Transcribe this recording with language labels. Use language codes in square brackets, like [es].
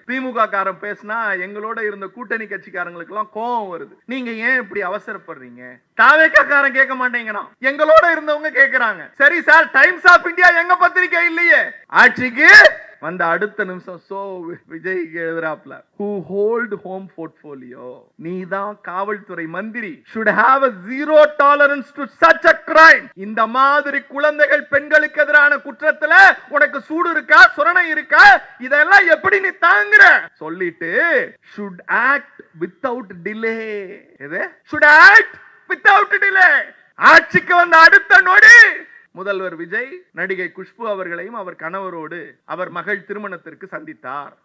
[ta] திமுக காரன் பேசினா எங்களோட இருந்த கூட்டணி கட்சிக்காரங்களுக்கு எல்லாம் கோபம் வருது. நீங்க ஏன் இப்படி அவசரப்படுறீங்க? தாவேகா காரன் கேட்க மாட்டேங்கிறான், எங்களோட இருந்தவங்க கேக்குறாங்க. சரி சார், டைம்ஸ் ஆஃப் இந்தியா எங்க பத்திரிகை இல்லையே. ஆட்சிக்கு வந்த அடுத்த நிமிஷம் so Vijay எழுதுறாப்ல, [en] who hold home portfolio, [ta] நீதான் காவல்துறை மந்திரி, [en] should have a zero tolerance to such a crime. [ta] இந்த மாதிரி குழந்தைகள் பெண்களுக்கு எதிரான குற்றத்துல உனக்கு சூடு இருக்கா, சுரணை இருக்கா, இதெல்லாம் எப்படி நீ தாங்குற சொல்லிட்டு [en] should act without delay. [ta] எது [en] should act without delay. [ta] ஆட்சிக்கு வந்த அடுத்த நொடி முதல்வர் விஜய் நடிகை குஷ்பு அவர்களையும் அவர் கணவரோடு அவர் மகள் திருமணத்திற்கு சந்தித்தார்.